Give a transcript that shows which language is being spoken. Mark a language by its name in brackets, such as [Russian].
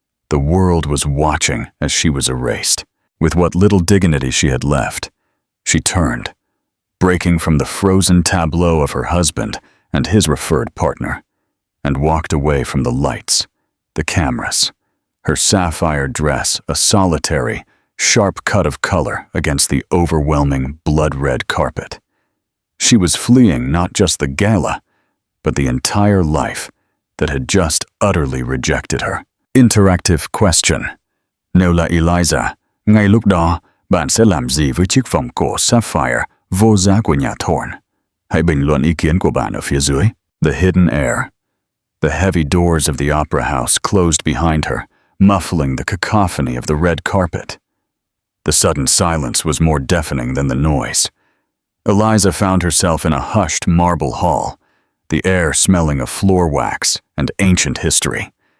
[English] The world was watching as she was erased. With what little dignity she had left, she turned, breaking from the frozen tableau of her husband and his referred partner, and walked away from the lights, the cameras, her sapphire dress a solitary, sharp cut of color against the overwhelming blood-red carpet. She was fleeing not just the gala, but the entire life that had just utterly rejected her. Interactive question. [Vietnamese] Nếu là Eliza, ngay lúc đó, bạn sẽ làm gì với chiếc vòng cổ Sapphire vô giá của nhà Thorne? Hãy bình luận ý kiến của bạn ở phía dưới. [English] The hidden heir. The heavy doors of the opera house closed behind her, muffling the cacophony of the red carpet. The sudden silence was more deafening than the noise. Eliza found herself in a hushed marble hall, the air smelling of floor wax and ancient history.